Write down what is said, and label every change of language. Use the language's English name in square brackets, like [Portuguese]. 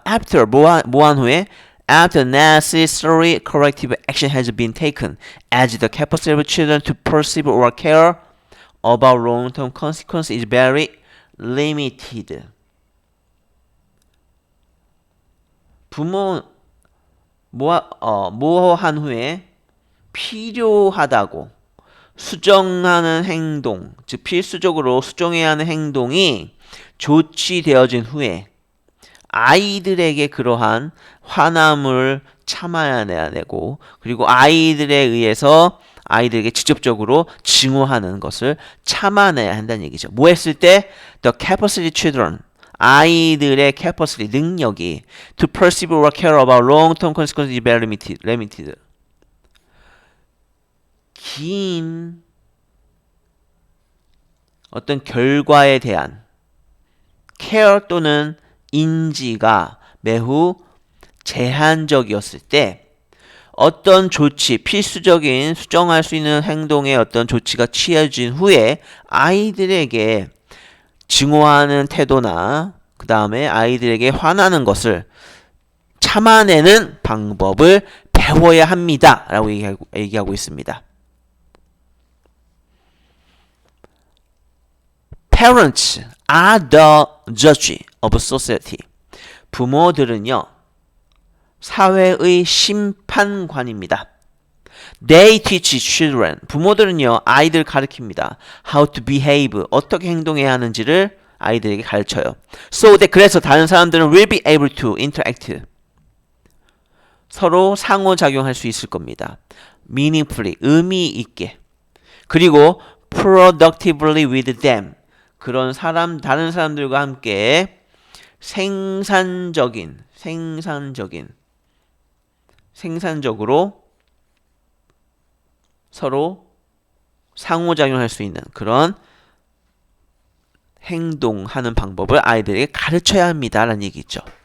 [English] After, [Korean] 뭐한 후에 [English] After necessary corrective action has been taken, as the capacity of children to perceive or care about long-term consequences is very limited. [Korean] 뭐한 후에 필요하다고 수정하는 행동, 즉 필수적으로 수정해야 하는 행동이 조치되어진 후에 아이들에게 그러한 화남을 참아야 되고, 그리고 아이들에게 직접적으로 증오하는 것을 참아내야 한다는 얘기죠. 뭐 했을 때? [English] The capacity children, [Korean] 아이들의 [English] capacity, [Korean] 능력이 [English] to perceive or care about long-term consequences is very limited. [Korean] 긴 어떤 결과에 대한 care 또는 인지가 매우 제한적이었을 때 어떤 조치, 필수적인 수정할 수 있는 행동의 어떤 조치가 취해진 후에 아이들에게 증오하는 태도나 그 다음에 아이들에게 화나는 것을 참아내는 방법을 배워야 합니다. 라고 얘기하고 있습니다. [English] Parents are the judge of society. [Korean] 부모들은요, 사회의 심판관입니다. [English] They teach children. [Korean] 부모들은요, 아이들 가르칩니다. [English] How to behave. [Korean] 어떻게 행동해야 하는지를 아이들에게 가르쳐요. [English] So that, [Korean] 그래서 다른 사람들은 [English] will be able to interact. [Korean] 서로 상호작용할 수 있을 겁니다. Meaningfully, 의미 있게. 그리고 [English] productively with them. [Korean] 다른 사람들과 함께 생산적으로 서로 상호작용할 수 있는 그런 행동하는 방법을 아이들에게 가르쳐야 합니다. 라는 얘기죠.